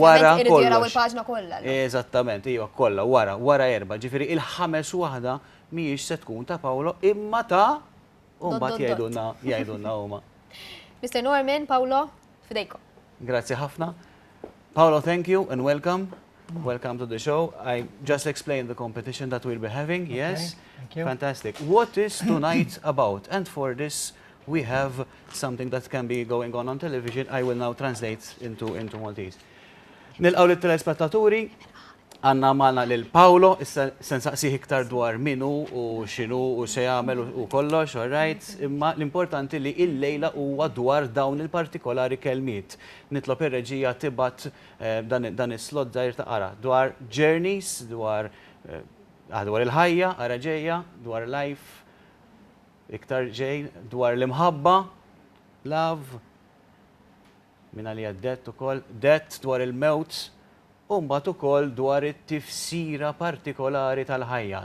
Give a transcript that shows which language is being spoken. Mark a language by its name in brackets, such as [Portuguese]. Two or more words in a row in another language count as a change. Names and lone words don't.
[Maltese] wara ovvjament iridu jaraw kollox. il-paġna kollha. Eżattament, iva, kollha, wara erba'. Ġifieri il-ħames waħda mhijiex se tkun ta' Paolo imma ta' u mbagħad jgħidulna huma. Mr. Norman, Paulo, fidejkom. Grazzi ħafna. Paolo, [English] thank you and welcome. Welcome to the show. I just explained the competition that we'll be having. Yes. Thank you. Fantastic. What is tonight about? And for this, we have something that can be going on television. I will now translate into Maltese. [Maltese] Nilqaw lit-telespettaturi, għanna magħna lil Paolo, issa se nsaqsih iktar dwar minu u x'inhu u se jagħmel u kollox, [English] all right? [Maltese] Imma l-importanti li il-lejla huwa dwar dawn il-partikolari kelmiet. Nitlob ir-reġija tibgħat dan is-slot żgħir ta' qara dwar journeys, dwar il-ħajja, ara ġejja, dwar life, iktar ġej, dwar l-imħabba, love, minna li għaddet ukoll, death dwar il-mewt, u mbagħad ukoll dwar it-tifsira partikolari tal-ħajja.